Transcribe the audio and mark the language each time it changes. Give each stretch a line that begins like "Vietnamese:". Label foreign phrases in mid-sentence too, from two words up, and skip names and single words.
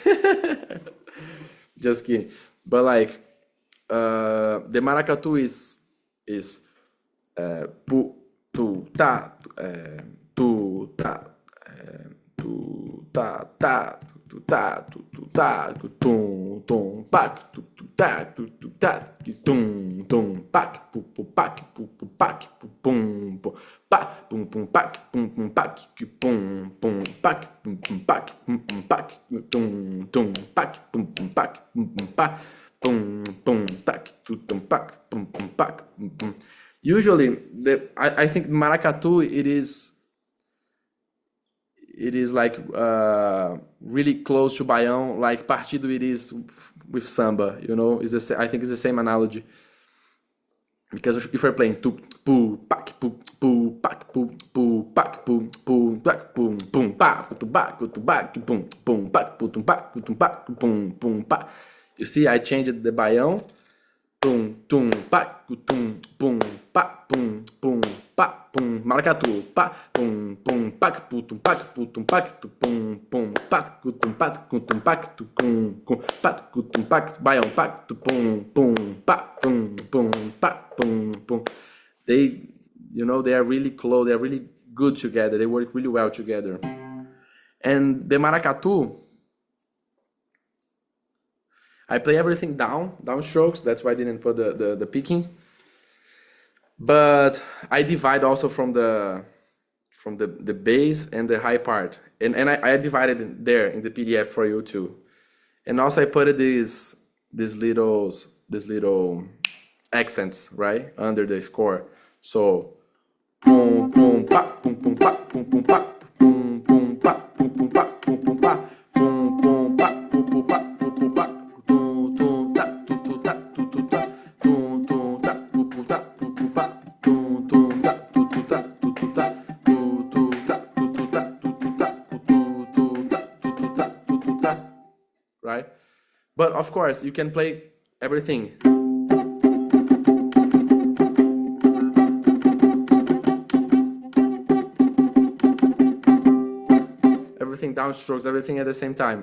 English: Just kidding. But like the maracatu is pu tu ta tu ta tu ta ta tu ta tu ta tum tum pak tu ta tu ta tum tum pak pu pak pu pak pu pum pu pak pum pum pak pum pak pum pum pak pum pak pum pak tum pak pum pak pak pum pum tak tum pak pum pak pum. Usually I think maracatu it is like really close to Baião, like partido it is with samba, I think it's the same analogy. Because if we're playing tu pu pak pu pak pu pak pu pak pum pum pa tu pak pum pak tum pak pum pa. You see, I changed the Baião. Tum tum pak tum pum pa pum pum pa pum maracatu pa pum pum pak tum pak tu pum pum pat tum pak tu kum pat tum pak Baião pak tu pum pum pa pum pum pa pum pum. They they are really close, they are really good together, they work really well together. And the maracatu, I play everything down strokes. That's why I didn't put the picking. But I divide also from the bass and the high part, and I divided it there in the PDF for you too. And also I put these little accents right under the score. So pum pum pa pum pum pa pum pum pa pum pum pa pum pum pa pum pum pa pum pum pa pum pum pa pum pum pa. Right? But of course, you can play everything. Everything downstrokes, everything at the same time.